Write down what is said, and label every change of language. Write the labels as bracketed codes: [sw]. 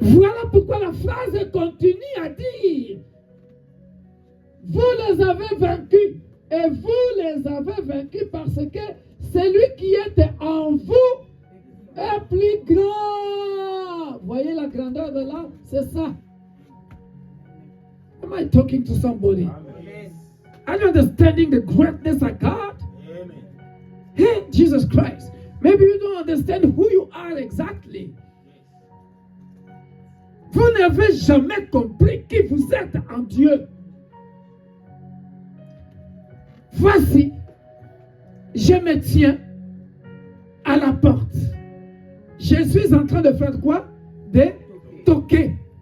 [fr] Voilà pourquoi la phrase continue à dire: vous les avez vaincus, et vous les avez vaincus parce que celui qui était en vous est plus grand. Voyez la grandeur de là? C'est ça. [en] Am I talking to somebody? Amen. Are you understanding the greatness of God? Amen. Hey, Jesus Christ. Maybe you don't understand who you are exactly. [fr] Vous n'avez jamais compris qui vous êtes en Dieu. Voici, je me tiens à la porte. Je suis en train de faire quoi? De toquer.